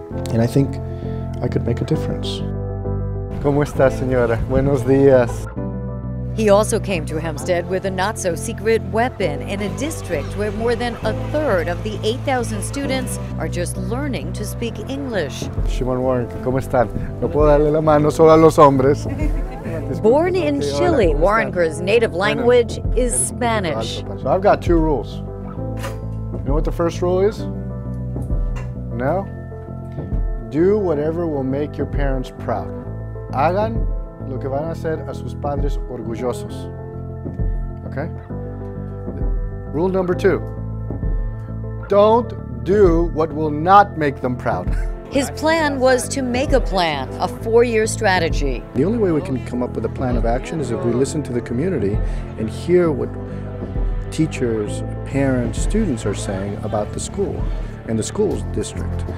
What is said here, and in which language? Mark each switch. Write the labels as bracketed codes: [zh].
[en] And I think I could make a difference. [es] ¿Cómo está, señora? Buenos días. [en] He also came to Hempstead with a not-so-secret weapon in a district where more than a third of the 8,000 students are just learning to speak English. [es] Shimon Warren, ¿cómo están? No puedo darle la mano solo a los hombres. [en] Born in Chile, Warrenker's native language is Spanish. So I've got 2 rules. You know what the first rule is? No? Do whatever will make your parents proud. [es] Hagan lo que van a hacer a sus padres orgullosos. [en] Okay? Rule number 2. Don't do what will not make them proud. His plan was to make a plan, a 4-year strategy. The only way we can come up with a plan of action is if we listen to the community and hear what teachers, parents, students are saying about the school and the school's district.